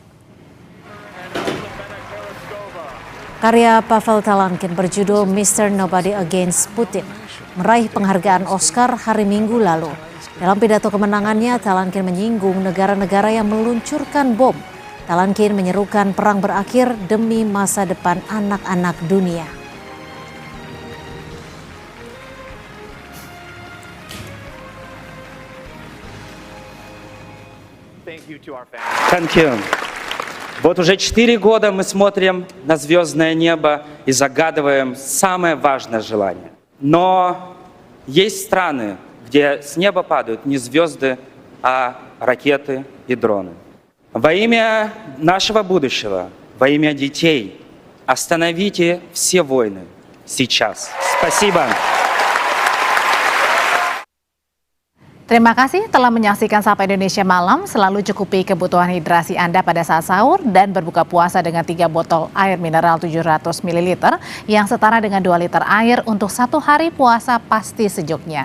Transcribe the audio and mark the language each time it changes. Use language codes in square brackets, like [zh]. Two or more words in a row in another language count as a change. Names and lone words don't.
[id] Karya Pavel Talankin berjudul Mr. Nobody Against Putin meraih penghargaan Oscar hari Minggu lalu. Dalam pidato kemenangannya, Talankin menyinggung negara-negara yang meluncurkan bom. Talankin menyerukan perang berakhir demi masa depan anak-anak dunia. [en] Thank you. [ru] Вот уже 4 года мы смотрим на звездное небо и загадываем самое важное желание. Но есть страны, где с неба падают не звезды, а ракеты и дроны. Во имя нашего будущего, во имя детей, остановите все войны сейчас. Спасибо. [id] Terima kasih telah menyaksikan Sapa Indonesia Malam. Selalu cukupi kebutuhan hidrasi Anda pada saat sahur dan berbuka puasa dengan 3 botol air mineral 700 ml yang setara dengan 2 liter air untuk 1 hari puasa pasti sejuknya.